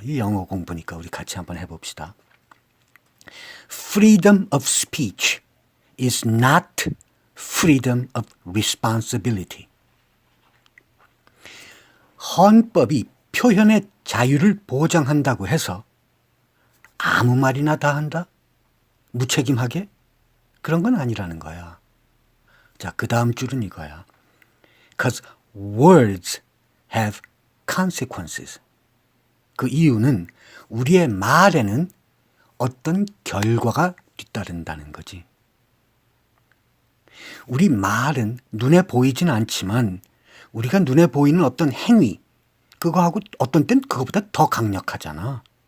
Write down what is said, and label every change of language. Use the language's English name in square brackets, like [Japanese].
[Korean] 이 영어 공부니까 우리 같이 한번 해봅시다. [English] Freedom of speech is not freedom of responsibility. [Korean] 헌법이 표현의 자유를 보장한다고 해서 아무 말이나 다 한다? 무책임하게? 그런 건 아니라는 거야. 자, 그 다음 줄은 이거야. [English] Because words have consequences. [Korean] 그 이유는 우리의 말에는 어떤 결과가 뒤따른다는 거지. 우리 말은 눈에 보이진 않지만 우리가 눈에 보이는 어떤 행위, 그거하고 어떤 땐 그거보다 더 강력하잖아.